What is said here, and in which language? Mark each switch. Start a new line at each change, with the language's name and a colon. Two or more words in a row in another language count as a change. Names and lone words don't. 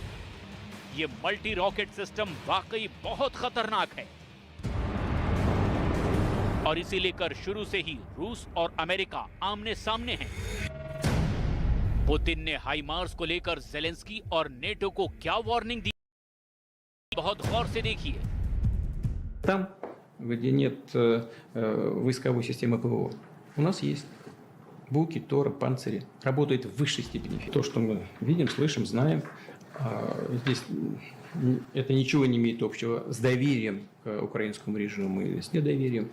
Hindi: ये
English: multi rocket system
Hindi: वाकई बहुत खतरनाक है और इसे लेकर शुरू से ही रूस और अमेरिका आमने सामने हैं। पुतिन ने हाइमार्स को लेकर ज़ेलेंस्की और नेटो को क्या वार्निंग दी, बहुत गौर से देखिए।
Russian: Там, где нет войсковой системы ПВО, у нас есть буки, торы, панцири. Работает в высшей степени. То, что мы видим, слышим, знаем, здесь это ничего не имеет общего с доверием к украинскому режиму и с недоверием.